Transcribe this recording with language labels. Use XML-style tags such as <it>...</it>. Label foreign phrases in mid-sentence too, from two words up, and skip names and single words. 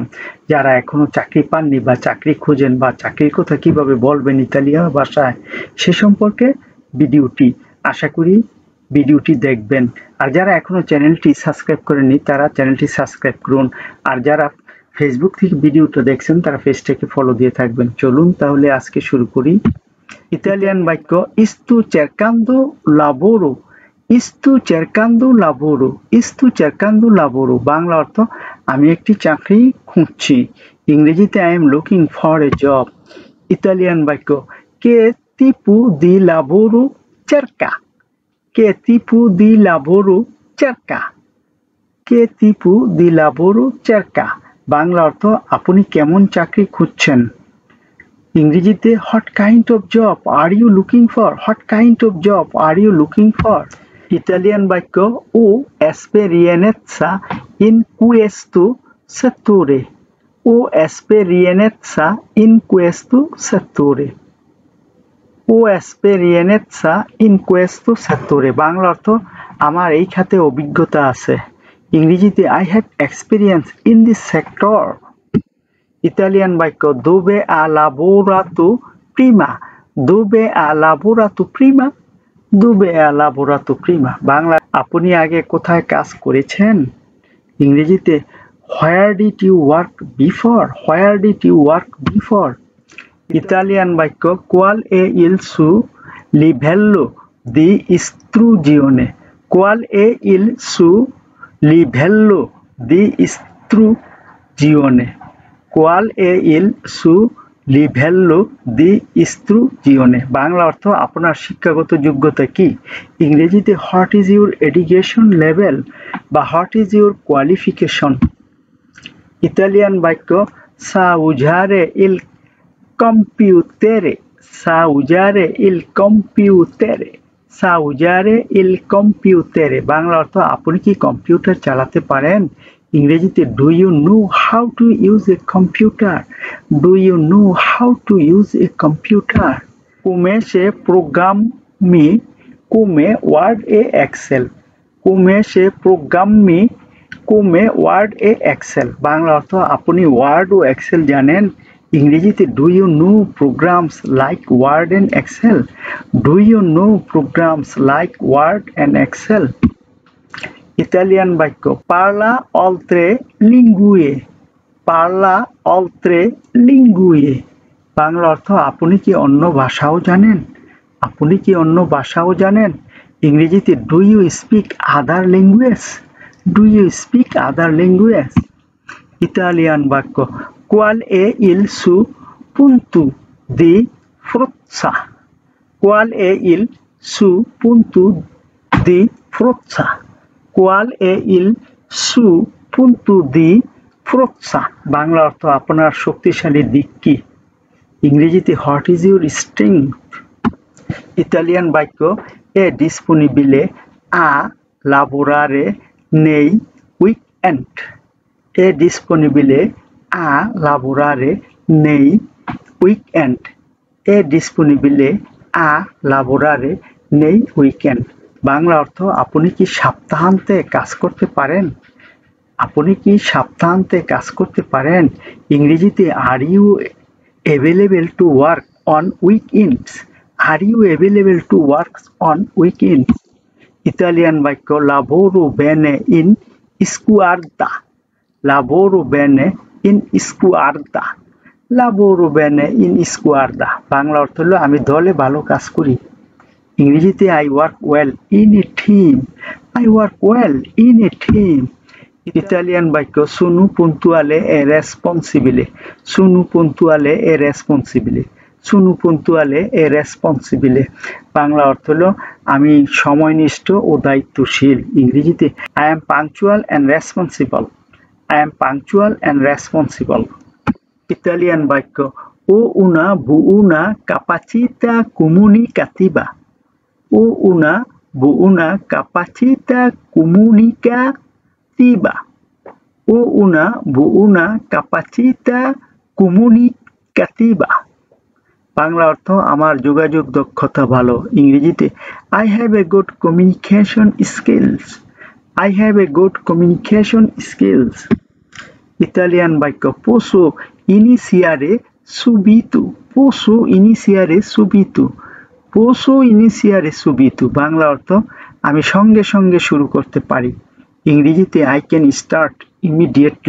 <bn>যারা এখনো চাকরি পাননি বা চাকরি খোঁজেন বা চাকরির কথা কিভাবে বলবেন ইতালীয় ভাষায় সে সম্পর্কে ভিডিওটি। আশা করি ভিডিওটি দেখবেন। আর যারা এখনো চ্যানেলটি সাবস্ক্রাইব করেননি তারা চ্যানেলটি সাবস্ক্রাইব করুন। আর যারা ফেসবুক থেকে ভিডিওটা দেখছেন তারা পেজটাকে ফলো দিয়ে থাকবেন। চলুন তাহলে আজকে শুরু করি। ইতালিয়ান বাক্য</bn> <it>sto cercando lavoro, sto cercando lavoro, sto cercando lavoro।</it> <bn>বাংলা অর্থ আমি একটি চাকরি খুঁজছি। ইংরেজিতে</bn> <en>I am looking for a job।</en> <bn>ইতালিয়ান বাক্য</bn> <it>che tipo di lavoro cerca, che tipo di lavoro cerca, che tipo di lavoro cerca।</it> <bn>বাংলা অর্থ আপনি কেমন চাকরি খুঁজছেন।</bn> <en>ইংরেজিতে what kind of job are you looking for, what kind of job are you looking for.</en> <bn>ইতালিয়ান বাক্য</bn> <it>ও esperienza in questo settore, ও esperienza in questo settore, ও esperienza in questo settore।</it> <bn>বাংলা অর্থ আমার এই খাতে অভিজ্ঞতা আছে। ইংরেজিতে</bn> <en>I have experience in this sector।</en> <bn>ইতালিয়ান বাক্য</bn> <it>dove ha lavorato prima, dove ha lavorato prima, dove ha lavorato prima।</it> <bn>বাংলা আপনি আগে কোথায় কাজ করেছেন।</bn> <en>ইংরেজিতে where did you work before, where did you work before।</en> <bn>ইতালিয়ান বাক্য</bn> <it>qual è il suo livello di istruzione, qual è il suo livello di istruzione, qual è il suo livello di istruzione।</it> <bn>বাংলা অর্থ আপনার শিক্ষাগত যোগ্যতা কি।</bn> <en>ইংরেজিতে what is your education level বা what is your qualification।</en> <bn>ইতালিয়ান বাক্য</bn> <it>সা usare il computere, sa usare il computere, sa usare il computere।</it> <bn>বাংলা অর্থ আপনি কি কম্পিউটার চালাতে পারেন।</bn> <en>ইংরেজিতে do you know how to use a computer, do you know how to use a computer.</en> <it>come se programmi, come word e excel, come se programmi, come word e excel।</it> <bn>বাংলা অর্থ আপনি ওয়ার্ড ও এক্সেল জানেন।</bn> <en>ইংরেজিতে do you know programs like Word and Excel, do you know programs like Word and Excel.</en> <bn>ইতালিয়ান বাক্য</bn> <it>parla oltre lingue, parla oltre lingue।</it> <bn>বাংলা অর্থ আপনি কি অন্য ভাষাও জানেন, আপনি কি অন্য ভাষাও জানেন।</bn> <en>ইংরেজিতে do you speak other language, do you speak other language.</en> <bn>ইতালিয়ান বাক্য</bn> <it>qual è il suo punto di forza, qual è il suo punto di forza, qual è il suo punto di forza।</it> <bn>বাংলা অর্থ আপনার শক্তিশালী দিক কি। ইংরেজিতে</bn> <en>what is your strength.</en> <bn>ইতালিয়ান বাক্য</bn> <it>è disponibile a lavorare nei weekend, è disponibile a lavorare nei weekend, è disponibile a lavorare nei weekend।</it> <bn>বাংলা অর্থ আপনি কি সপ্তাহান্তে কাজ করতে পারেন, আপনি কি সপ্তাহান্তে কাজ করতে পারেন।</bn> <en>ইংরেজিতে are you available to work on weekends, are you available to work on weekends।</en> <bn>ইতালিয়ান বাক্য</bn> <it>lavoro bene in squadra, lavoro bene in squadra, lavoro bene in squadra।</it> <bn>বাংলা অর্থ হলো আমি দলে ভালো কাজ করি। ইংরেজিতে</bn> <en>I work well in a team, I work well in a team।</en> <bn>ইতালিয়ান বাক্য</bn> <it>sono puntuale e responsibile, sono puntuale e responsibile, sono puntuale e responsibile।</it> <bn>বাংলা অর্থ হলো আমি সময়নিষ্ঠ ও দায়িত্বশীল।</bn> <en>ইংরেজিতে I am punctual and responsible, I am punctual and responsible।</en> <bn>ইতালিয়ান বাক্য</bn> <it>ho una buona capacità comunicativa, ho una buona capacità comunicativa, ho una buona capacità comunicativa।</it> <bn>বাংলা অর্থ আমার যোগাযোগ দক্ষতা ভালো।</bn> <en>ইংরেজিতে I have a good communication skills. I have a good communication skills.</en> <bn>ইতালিয়ান বাক্য</bn> <it>posso iniziare subito. posso iniziare subito. posso iniziare subito.</it> <bn>বাংলা অর্থ আমি সঙ্গে সঙ্গে শুরু করতে পারি।</bn> <en>ইংরেজিতে I can start immediately.</en>